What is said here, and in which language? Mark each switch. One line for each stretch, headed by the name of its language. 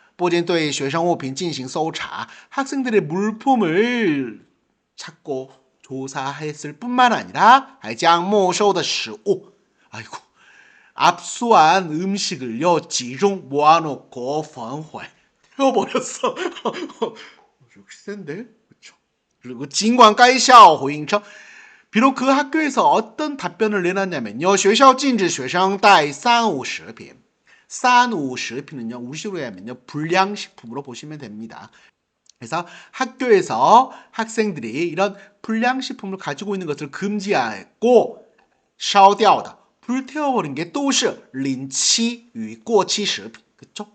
Chinese: 不仅对学生物品进行搜查
Korean: 학생들의 물품을 찾고 조사했을 뿐만 아니라
Chinese: 还将没收的食物
Korean: 아이고 압수한 음식을요 집중 모아놓고
Chinese: 焚毁
Korean: 태워버렸어. 역시 센데? 그렇죠. 그리고
Chinese: 尽管该校回应称
Korean: 비록 그 학교에서 어떤 답변을 내놨냐면요,
Chinese: 学校禁止学生带三无食品
Korean: 싼우식품은요, 우식으로 하면요, 불량식품으로 보시면 됩니다. 그래서 학교에서 학생들이 이런 불량식품을 가지고 있는 것을 금지하고
Chinese: 烧掉的
Korean: 불태워버린 게
Chinese: 都是临期与过期食品.
Korean: 그렇죠?